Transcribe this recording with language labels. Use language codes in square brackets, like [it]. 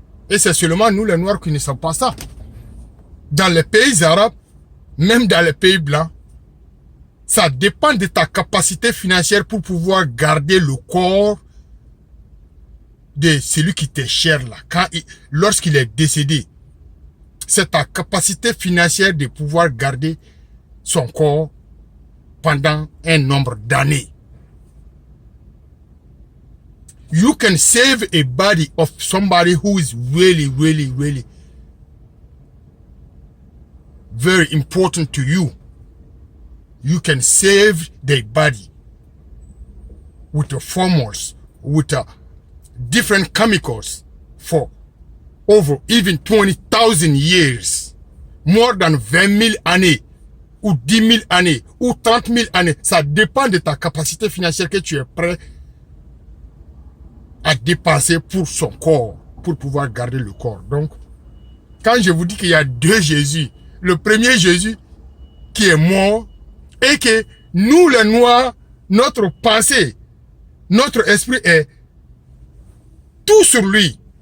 [fr] Et c'est seulement nous les Noirs qui ne savons pas ça. Dans les pays arabes, même dans les pays blancs, ça dépend de ta capacité financière pour pouvoir garder le corps de celui qui t'est cher là. Lorsqu'il est décédé, c'est ta capacité financière de pouvoir garder son corps pendant un nombre d'années. [en] You can save a body of somebody who is really very important to you. You can save their body with the formulas, with different chemicals for over even 20,000 years. More than 20 000 années. [fr] ou 10 000 années, ou 30 000 années. Ça dépend de ta capacité financière que tu es prêt à dépenser pour son corps, pour pouvoir garder le corps. Donc, quand je vous dis qu'il y a deux Jésus, le premier Jésus qui est mort, et que nous les Noirs, notre pensée, notre esprit est tout sur lui.